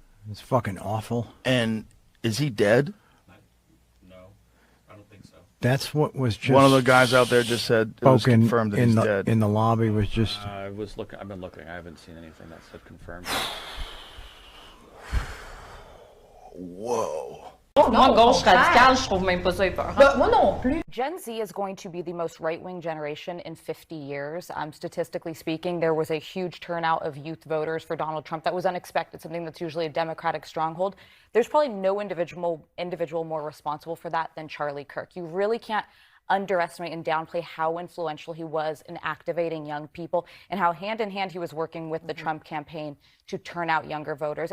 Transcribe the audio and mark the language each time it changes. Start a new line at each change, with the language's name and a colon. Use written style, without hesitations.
English: It's fucking awful. And is he dead? No, I don't think so. That's what was just one of the guys out there just said it was confirmed that he's dead. In the lobby was just. I've been looking. I haven't seen anything that said confirmed. Whoa.
French: Moi, gauche radicale, je trouve même pas ça épeurant. Moi non plus.
English: Gen Z is going to be the most right-wing generation in 50 years. Statistically speaking, there was a huge turnout of youth voters for Donald Trump. That was unexpected, something that's usually a Democratic stronghold. There's probably no individual more responsible for that than Charlie Kirk. You really can't underestimate and downplay how influential he was in activating young people and how hand in hand he was working with the Trump campaign to turn out younger voters.